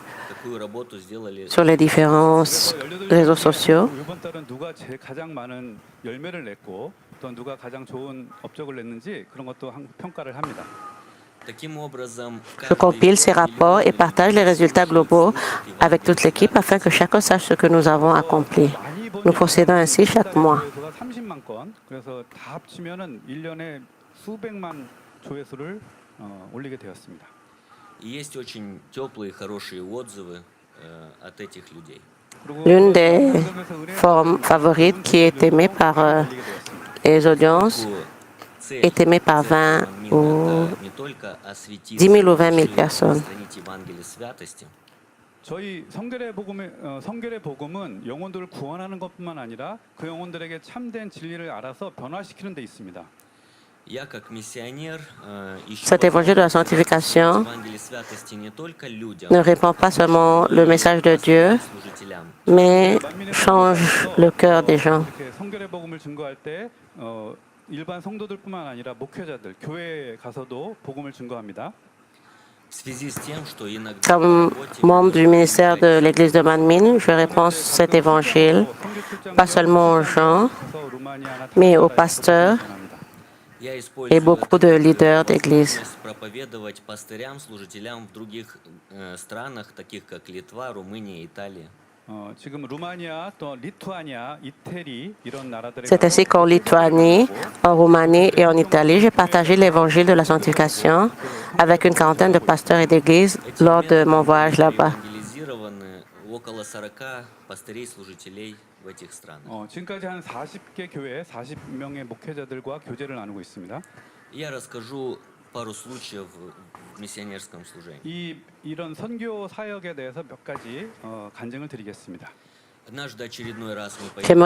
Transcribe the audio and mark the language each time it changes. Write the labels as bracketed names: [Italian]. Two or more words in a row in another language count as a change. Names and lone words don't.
[Russian] какую работу сделали. [French] sur les différents réseaux sociaux. [Korean] 이번 달은 누가 가장 많은 열매를 냈고 또 누가 가장 좋은 업적을 냈는지 그런 것도 평가를 합니다. [Russian] Таким образом, [French] Je compile ces rapports et partage les résultats globaux avec toute l'équipe afin que chacun sache ce que nous avons accompli. Nous procédons ainsi chaque mois. [Korean] 조회수가 30만 건. 그래서 다 합치면은 1년에 수백만 조회수를 올리게 되었습니다. [Russian] И есть очень теплые, хорошие отзывы от этих людей. [French] L'une des formes favorites qui est aimée par les audiences [Russian] Цель [French] est aimée par 20 [Russian] Мира [French] ou [Russian] это не только осветить [French] 10 000 ou 20 000 personnes. [Russian] распространить Евангелие святости. [Korean] 저희 성결의 복음은 영혼들을 구원하는 것뿐만 아니라 그 영혼들에게 참된 진리를 알아서 변화시키는 데 있습니다. [Russian] Я как миссионер ищу [French] Cet évangile de la sanctification [Russian] Евангелие святости не только людям, [French] ne répand pas seulement le message de Dieu, [Russian] служителям, [French] mais change le cœur des gens. [Korean] 이렇게 성결의 복음을 증거할 때 일반 성도들뿐만 아니라 목회자들, 교회에 가서도 복음을 증거합니다. [Russian] в связи с тем, что иногда [French] Comme membre du ministère de l'Église de Manmin, je réponds cet évangile pas seulement aux gens, mais aux pasteurs [Russian] я [French] et [Russian] использую [French] beaucoup de leaders d'église. [Russian] проповедовать пастырям, служителям в других странах, таких как Литва, Румыния, Италия. [Korean] 지금 루마니아, 또 리투아니아, 이태리 이런 나라들에 [French] C'est ainsi qu'en Lituanie, en Roumanie et en Italie, j'ai partagé l'évangile de la sanctification avec une quarantaine de pasteurs et d'églises lors de mon voyage là-bas. [Russian] Евангелизированы около 40 пастырей, служителей в этих странах. [Korean] 지금까지 한 40개 교회, 40명의 목회자들과 교제를 나누고 있습니다. [Russian] Я расскажу пару случаев в миссионерском служении. [Korean] 이런 선교 사역에 대해서 몇 가지 간증을 드리겠습니다. [Russian] Однажды очередной раз мы [French] J'aimerais